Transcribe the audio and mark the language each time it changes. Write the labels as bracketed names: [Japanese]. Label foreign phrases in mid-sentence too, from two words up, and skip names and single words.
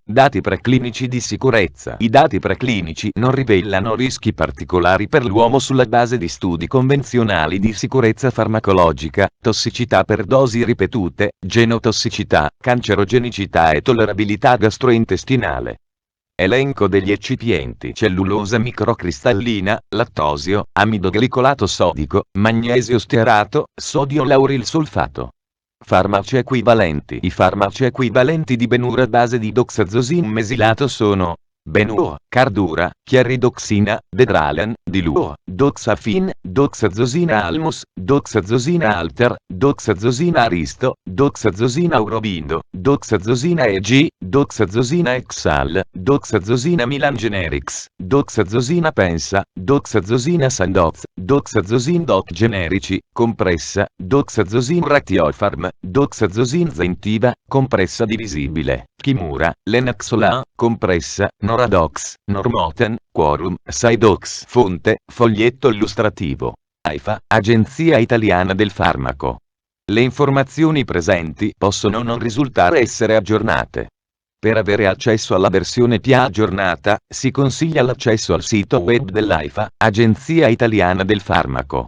[Italian] Dati preclinici di sicurezza. I dati preclinici non rivelano rischi particolari per l'uomo sulla base di studi convenzionali di sicurezza farmacologica, tossicità per dosi ripetute, genotossicità, cancerogenicità e tollerabilità gastrointestinale. Elenco degli eccipienti: cellulosa microcristallina, lattosio, amido glicolato sodico, magnesio stearato, sodio lauril sulfato. Farmaci equivalenti. I farmaci equivalenti di Benur a base di doxazosina mesilato sono Benur, Cardura, chiaridoxina, Dedralen, Dilur, Doxafin, doxazosina Almus, doxazosina Alter, doxazosina Aristo, doxazosina Aurobindo, doxazosina EG, doxazosina Exal, doxazosina Milan Generics, doxazosina Pensa, doxazosina Sandoz, doxazosina Doc generici, compressa, doxazosina Ratiofarm, doxazosina Zentiva, compressa divisibile, Kimura, Lenaxola, compressa, Noradox, Normoten, Quorum, Sidox. Fonte, foglietto illustrativo. AIFA, Agenzia Italiana del Farmaco. Le informazioni presenti possono non risultare essere aggiornate. Per avere accesso alla versione più aggiornata, si consiglia l'accesso al sito web dell'AIFA, Agenzia Italiana del Farmaco.